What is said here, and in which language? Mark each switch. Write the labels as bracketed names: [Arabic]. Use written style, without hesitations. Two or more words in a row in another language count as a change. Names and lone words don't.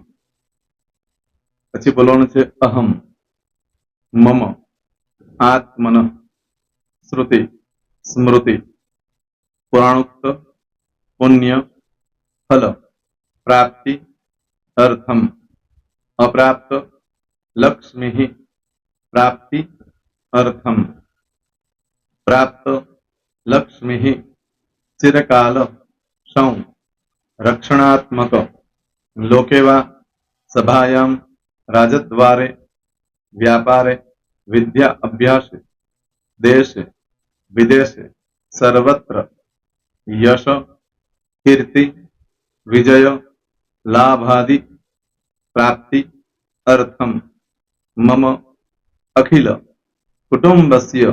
[Gujarati] પછી બોલવાનું છે [Sanskrit] अहम्, मम, आत्मन, श्रुति, स्मृति, पुराणोक्त, पुण्य, फल, प्राप्ति, अर्थम्, अप्राप्त, लक्ष्मी, प्राप्ति, अर्थम्, प्राप्त, लक्ष्मी चिरकाल सं रक्षणात्मक लोके वा सभायां राजद्वारे व्यापारे विद्या अभ्यास देश विदेश सर्वत्र यश कीर्ति विजय लाभादि प्राप्ति अर्थम मम अखिल कुटुंबस्य